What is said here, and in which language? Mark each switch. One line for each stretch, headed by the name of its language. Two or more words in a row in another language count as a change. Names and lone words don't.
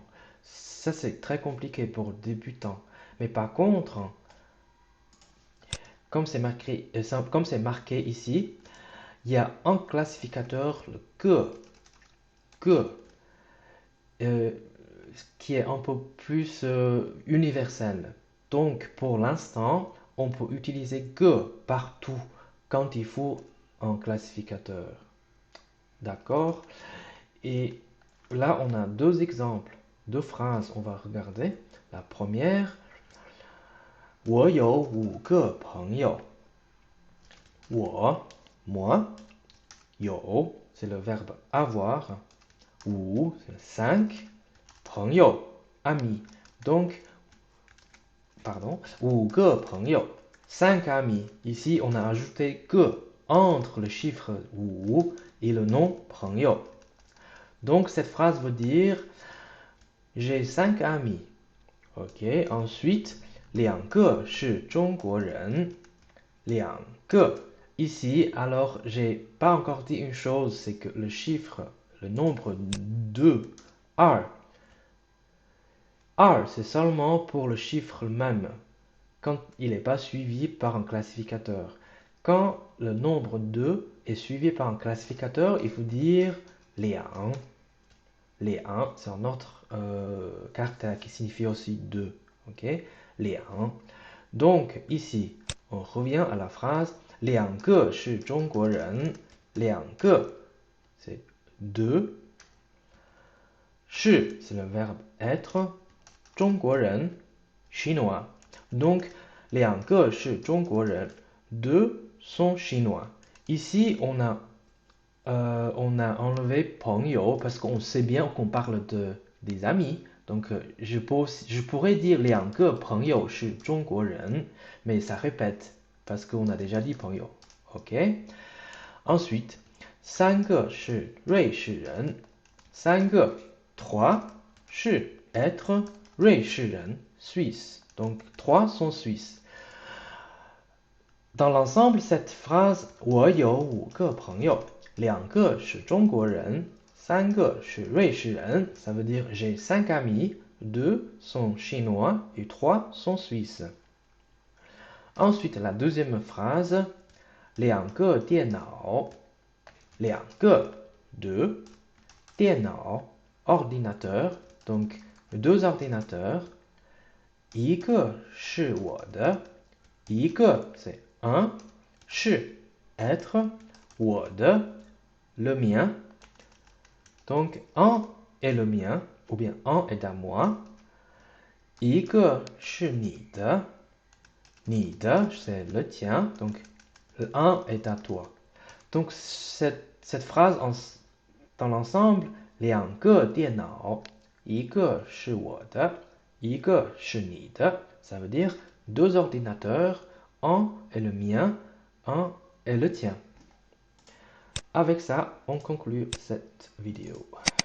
French: Ça, c'est très compliqué pour débutants. Mais par contre, comme c'est marqué ici, il y a un classificateur, le que, euh, qui est un peu plus universel. Donc, pour l'instant, on peut utiliser que partout quand il faut un classificateur. D'accord? Et là, on a deux exemples, deux phrases. On va regarder. La première,
Chinese: 我有5个朋友。我 moi.
French: Yo, c'est le verbe avoir. Wu, c'est 5.
Chinese: 朋友,
French: ami. Donc, pardon,
Chinese: 5个朋友.
French: 5 amis. Ici, on a ajouté que entre le chiffre wu et le nom 朋友. Donc, cette phrase veut dire j'ai 5 amis. Ok, ensuite,
Chinese: 2个是中国人. 2个.
French: Ici, alors, j'ai pas encore dit une chose, c'est que le chiffre, le nombre 2, 2, c'est seulement pour le chiffre même, quand il n'est pas suivi par un classificateur. Quand le nombre 2 est suivi par un classificateur, il faut dire 2. 2, c'est un autre caractère qui signifie aussi 2. Ok, 2. Donc, ici, on revient à la phrase
Chinese: 2 个是中国人. 2个,
French: c'est 2. 是, c'est le verbe être.
Chinese: 中国人,
French: chinois. Donc,
Chinese: 2 个是中国人.
French: 2 sont chinois. Ici, on a enlevé 朋友 parce qu'on sait bien qu'on parle des amis. Donc, je pourrais dire
Chinese: 2 个朋友是中国人,
French: mais ça répète parce qu'on a déjà dit 朋友. Ok? Ensuite,
Chinese: 3个是瑞士人. 3个, 3, 是 être, 瑞士人,
French: Suisse. Donc, 3 sont suisses. Dans l'ensemble, cette phrase
Chinese: 我有5个朋友. 2个是中国人, 3个是瑞士人,
French: ça veut dire j'ai 5 amis, 2 sont chinois et 3 sont suisses. Ensuite, la deuxième phrase,
Chinese: 2 个电脑. 2个, 2, 电脑,
French: ordinateur, donc 2 ordinateurs.
Chinese: 一个是我的, 一个
French: c'est un,
Chinese: 是 être, 我的
French: le mien. Donc, un est le mien, ou bien un est à moi.
Chinese: 一个是你的,
French: 你的 c'est le tien, donc un est à toi. Donc, cette phrase dans l'ensemble,
Chinese: 2 个电脑, 一个是我的, 一个是你的,
French: ça veut dire 2 ordinateurs, un est le mien, un est le tien. Avec ça, on conclut cette vidéo.